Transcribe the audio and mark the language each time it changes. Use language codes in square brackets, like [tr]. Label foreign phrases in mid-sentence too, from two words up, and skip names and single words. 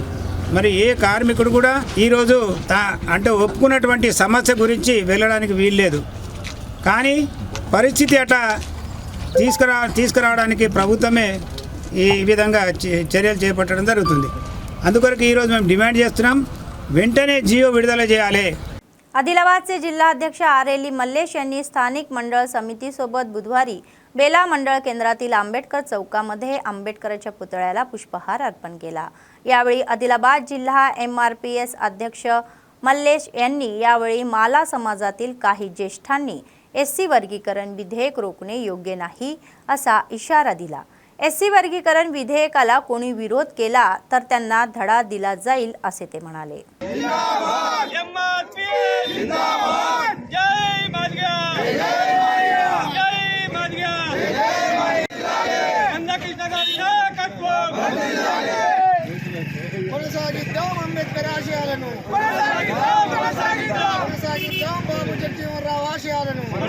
[te] మరి ఏ కార్మికుడు కూడా ఈరోజు అంటే ఒప్పుకున్నటువంటి సమస్య గురించి వెళ్ళడానికి వీల్లేదు. కానీ పరిస్థితి అట్లా తీసుకురావడానికి ప్రభుత్వమే ఈ విధంగా చర్యలు చేపట్టడం జరుగుతుంది. అందుకొరకు ఈరోజు మేము డిమాండ్ చేస్తున్నాం, వెంటనే జియో విడుదల చేయాలి. [mr] आदिलाबादचे जिल्हाध्यक्ष आरेली मल्लेश यांनी स्थानिक मंडळ समितीसोबत बुधवारी बेला मंडळ केंद्रातील आंबेडकर चौकामध्ये आंबेडकरांच्या पुतळ्याला पुष्पहार अर्पण केला। यावेळी आदिलाबाद जिल्हा MRPS अध्यक्ष मल्लेश यांनी यावेळी माला समाजातील काही ज्येष्ठांनी SC वर्गीकरण विधेयक रोखणे योग्य नाही असा इशारा दिला। SC वर्गीकरण विधेयकाला कोणी विरोध केला तर त्यांना धडा दिला जाईल असे ते म्हणाले। [te] కొనసాగిద్దాం అంబేద్కర్ ఆశయాలను కొనసాగిద్దాం బాబు జగజీవనరావు ఆశయాలను